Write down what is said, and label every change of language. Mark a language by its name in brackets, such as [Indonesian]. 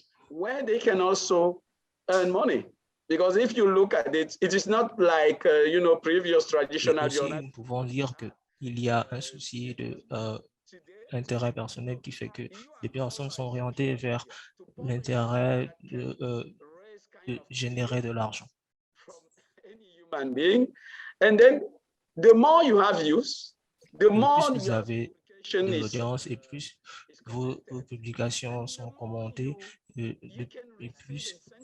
[English] Where they can also earn money. Because if you look at it, it is not like, previous traditional journalism. [French] Nous pouvons dire qu'il y a un souci de intérêt personnel qui fait que les personnes sont orientées vers l'intérêt de générer de l'argent. [English] Human being. And then the more you have views, the more [French] vous avez de l'audience et plus vos publications sont commentées et plus